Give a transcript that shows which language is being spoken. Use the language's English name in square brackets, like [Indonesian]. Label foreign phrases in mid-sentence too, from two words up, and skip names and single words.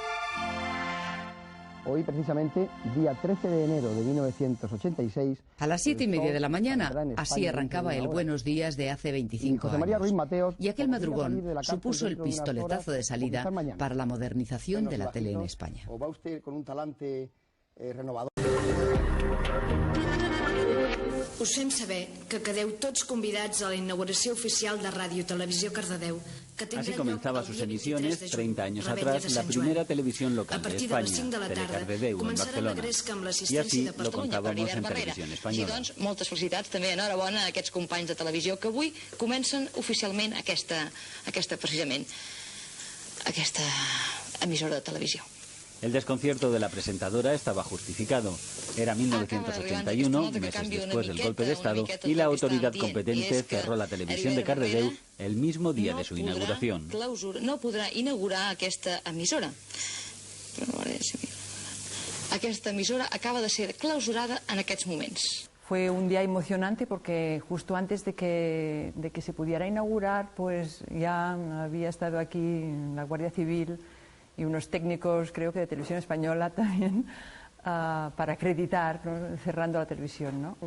[Spanish] Hoy, precisamente, día 13 de enero de 1986... A las 7:30 de la mañana, así arrancaba el Buenos Días de hace 25 años. Y aquel madrugón supuso el pistoletazo de salida para la modernización de la tele en España. ¿O va usted con un talante renovador? [Catalan] Us fem saber que quedeu tots convidats a la inauguració oficial de Ràdio Televisió Cardedeu. [Spanish] Así comenzaba sus emisiones 30 años atrás la primera televisión local de España, Telecardedeu, en Barcelona. Y así lo contábamos en Televisión Espanyola. [Catalan] Doncs, moltes felicitats, també enhorabona a aquests companys de televisió que avui comencen oficialment aquesta emissora de televisió. [Spanish] El desconcierto de la presentadora estaba justificado. Era 1981, meses después del golpe de Estado, y la autoridad competente cerró la televisión de Cardedeu el mismo día de su inauguración. [Catalan] No podrà inaugurar aquesta emissora. Aquesta emissora acaba de ser clausurada en aquests moments. [Spanish] Fue un día emocionante porque justo antes de que se pudiera inaugurar, pues ya había estado aquí la Guardia Civil y unos técnicos, creo que de Televisión Española también, para acreditar, ¿no?, cerrando la televisión, ¿no?